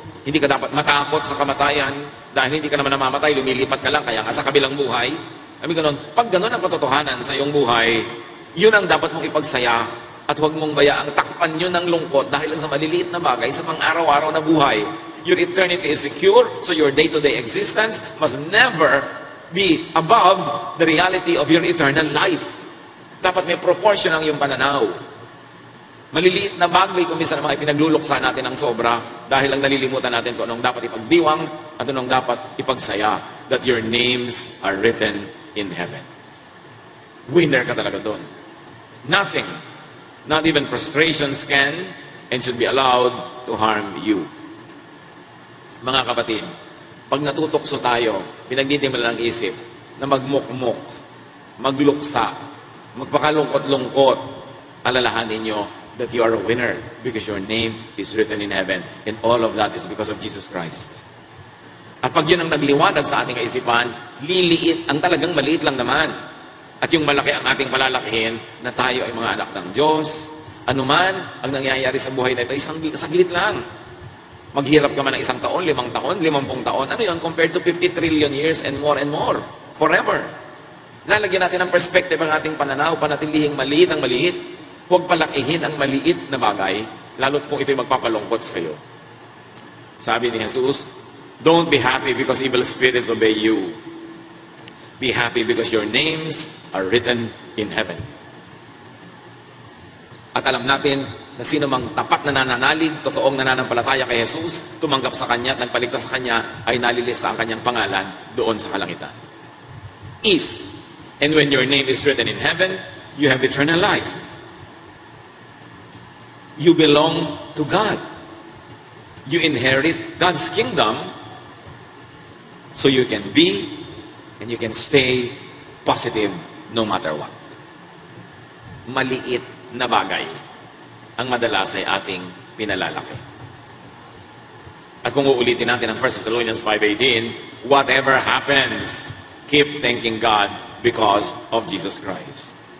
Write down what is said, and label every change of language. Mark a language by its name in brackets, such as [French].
[Filipino] Hindi ka dapat matakot sa kamatayan dahil hindi ka naman namamatay, lumilipat ka lang, kaya nga sa kabilang buhay. Sabi ganon, pag ganon ang katotohanan sa iyong buhay, yun ang dapat mong ipagsaya at huwag mong bayaang takpan yun ng lungkot dahil sa maliliit na bagay sa pang-araw-araw na buhay. [English] Your eternity is secure, so your day-to-day existence must never be above the reality of your eternal life. [Filipino] Dapat may proportion ang iyong pananaw. Maliliit na bagay kung minsan naman ay pinagluluksa natin ng sobra dahil lang nalilimutan natin kung anong dapat ipagdiwang at anong dapat ipagsaya, [English] that your names are written in heaven. [Filipino] Winner ka talaga doon. [English] Nothing, not even frustrations can and should be allowed to harm you. [Filipino] Mga kapatid, pag natutokso tayo, pinagdidimala ng isip na magmukmuk, magluksa, magpakalungkot-lungkot, alalahanin nyo [English] that you are a winner because your name is written in heaven. And all of that is because of Jesus Christ. [Filipino] At pag yun ang nagliwanag sa ating kaisipan, liliit, ang talagang maliit lang naman. At yung malaki ang ating palalakihin na tayo ay mga anak ng Diyos. Anuman ang nangyayari sa buhay na ito, isang saglit lang. Maghirap ka man ng 1 taon, 5 taon, 50 taon. Ano yun? [English] Compared to 50 trillion years and more. Forever. [Filipino] Lalagyan natin ng perspective ang ating pananaw, panatilihing maliit ang maliit. Huwag palakihin ang maliit na bagay, lalo't kung ito'y magpapalungkot sa iyo. Sabi ni Jesus, [English] don't be happy because evil spirits obey you. Be happy because your names are written in heaven. [Filipino] At alam natin na sino mang tapat na nananalig, totoong nananampalataya kay Jesus, tumanggap sa Kanya at nagpaligtas sa Kanya, ay nalilista ang Kanyang pangalan doon sa kalangitan. [English] If, and when your name is written in heaven, you have eternal life. You belong to God. You inherit God's kingdom, so you can be and you can stay positive no matter what. [Filipino] Maliit na bagay ang madalas ay ating pinalalaki. At kung uulitin natin ang [English] 1 Thessalonians 5:18, whatever happens, keep thanking God because of Jesus Christ.